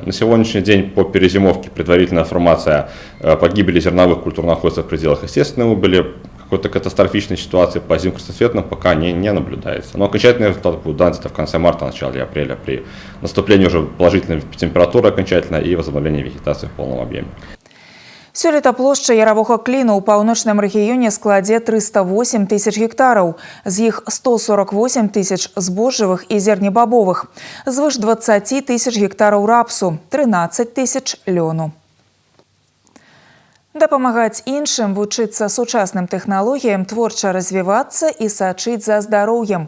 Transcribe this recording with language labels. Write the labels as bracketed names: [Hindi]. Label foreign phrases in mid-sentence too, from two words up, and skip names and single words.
[Russian] На сегодняшний день по перезимовке предварительная информация по гибели зерновых культур находится в пределах естественной убыли. Какой-то катастрофичной ситуации по озимым крестоцветным пока не наблюдается. Но окончательный результат будет дан где-то в конце марта, начале апреля при наступлении уже положительной температуры окончательно и возобновлении вегетации в полном объеме. [Belarusian] Сёлета плошча яровога кліну ў паўночным рэгіёне складзе 308 тысяч гектараў. З іх 148 тысяч збожжавых і зернебабовых. Звыш 20 тысяч гектараў рапсу, 13 тысяч лёну. Дапамагаць іншым, вучыцца сучасным тэхналогіям, творча развівацца і сачыць за здароўем.